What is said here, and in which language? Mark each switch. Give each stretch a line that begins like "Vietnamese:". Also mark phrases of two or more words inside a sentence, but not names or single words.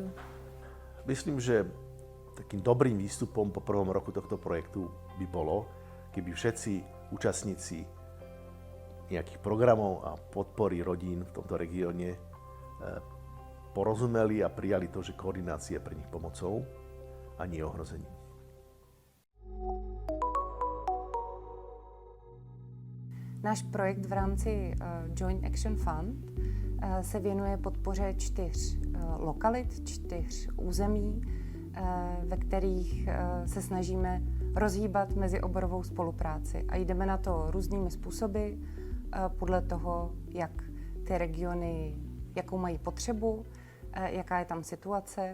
Slovak: Myslím, že takým dobrým výstupom po prvom roku tohto projektu by bolo, keby všetci účastníci nejakých programov a podpory rodín v tomto regióne porozumeli a prijali to, že koordinácia je pre nich pomocou a nie ohrozením.
Czech: Náš projekt v rámci Joint Action Fund se věnuje podpoře 4 lokalit, 4 území, ve kterých se snažíme rozhýbat mezioborovou spolupráci. A jdeme na to různými způsoby, podle toho, jak ty regiony, jakou mají potřebu, jaká je tam situace.